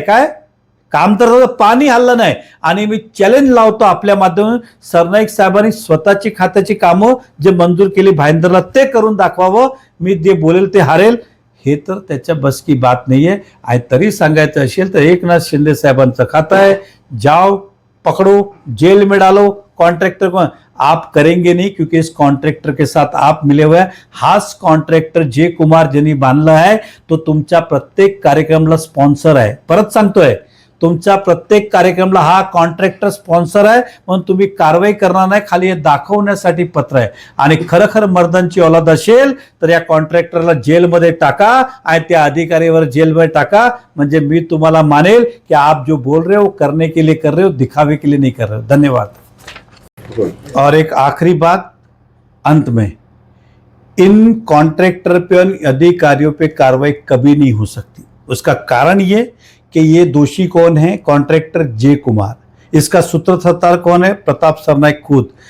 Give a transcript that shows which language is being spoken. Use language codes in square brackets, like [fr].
[mr] काय काम तर पाणी हल्लं नाही. आणि मी चॅलेंज लावतो आपल्या माध्यमातून, सरनाईक साहेबांनी स्वतःची खात्याची कामं जे मंजूर केली भाईंदरला ते करून दाखवावं. मी जे बोलेल ते हारेल, हे तर त्याच्या [hi] बस की बात [mr] नाहीये. आणि तरी सांगायचं असेल तर एकनाथ शिंदे साहेबांचं खातं आहे, [hi] जाओ पकड़ो जेल में डालो. कॉन्ट्रैक्टर को आप करेंगे नहीं क्योंकि इस कॉन्ट्रैक्टर के साथ आप मिले हुए हैं. [mr] हाच कॉन्ट्रॅक्टर जे कुमार ज्यांनी बांधला आहे तो तुमच्या प्रत्येक कार्यक्रमाला स्पॉन्सर आहे. परत सांगतोय, तुमच्या प्रत्येक कार्यक्रमाला हा कॉन्ट्रॅक्टर स्पॉन्सर आहे, म्हणून तुम्ही कारवाई करणार नाही. खाली हे दाखवण्यासाठी पत्र आहे. आणि खरखर मर्दांची औलाद असेल तर या कॉन्ट्रॅक्टरला जेलमध्ये टाका आणि त्या अधिकारीवर जेलमध्ये टाका, म्हणजे मी तुम्हाला मानेल की [hi] आप जो बोल रहे हो [mr] करने के लिए कर रहे हो, दिखावे के लिए नहीं कर रहे हो. धन्यवाद. [hi] और एक आखिरी बात अंत में, इन कॉन्ट्रैक्टर पे और अधिकारियों पे कार्रवाई कभी नहीं हो सकती. उसका कारण ये कि ये दोषी कौन है, कॉन्ट्रैक्टर जे कुमार, इसका सूत्रधार कौन है, प्रताप सरनाईक खुद.